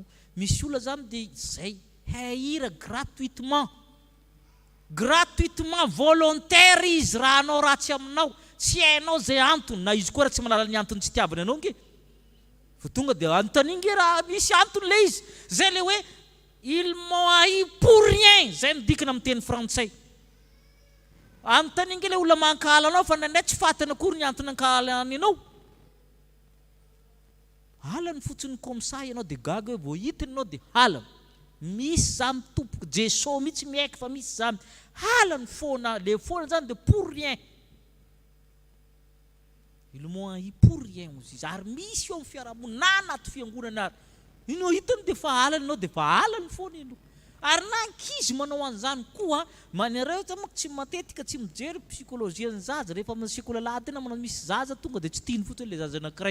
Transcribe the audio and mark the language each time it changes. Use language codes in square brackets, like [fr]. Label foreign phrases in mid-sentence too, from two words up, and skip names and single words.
[mg] Misy olona zany dia zay hahira gratuitement. [fr] Gratuitement volontaire [mg] izy raha anao ratsy aminao. Tsy hainao zay antony, na izy koa raha tsy manala ny antony tsy tiavana anao nge. Fa tonga dia anontany nge raha misy antony le izy. Zay le hoe [fr] ils m'ont haï pour rien. [mg] Zay ny dikana amin'ny teny frantsay. Anontany le olona mankala anao fa nandray tsy fatana akory ny antony ankalany anao. Halany fotsiny [fr] comme ça [mg] ianao dia gaga hoe vao hitiny anao dia halany. Misy zany tompoko Jesoa mihitsy miaiky fa misy zany. Halany foana, le foana zany dia [fr] pour rien. Ils m'ont haï pour rien [mg] ozy izy. Ary misy eo amin'ny fiarahamonina na anaty fiangonana ary. Inao hitany dia fa halany anao dia fa halany foana ianao. Ary na ankizy manao an'izany koa, manareo moa tsy matetika tsy mijery psykôlôjian'ny zaza rehefa amin'ny sekoly lahy tena manao misy zaza tonga dia tsy tiany fotsiny ilay zaza anankiray.